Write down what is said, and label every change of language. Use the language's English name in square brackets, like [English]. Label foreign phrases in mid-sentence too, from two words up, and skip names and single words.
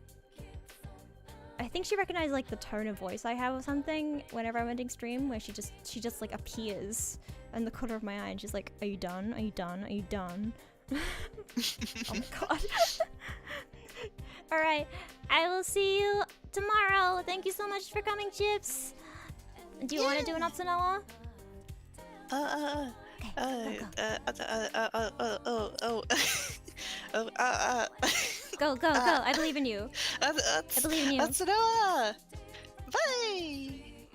[English] I think she recognized like the tone of voice I have or something whenever I'm ending stream, where she just like appears in the corner of my eye and she's like, "Are you done? Are you done? Are you done?" Oh my god. All right, I will see you tomorrow. Thank you so much for coming, Chips. Do you want to do an Otsunoa? Go, go, go! I believe in you. I believe in you. Bye.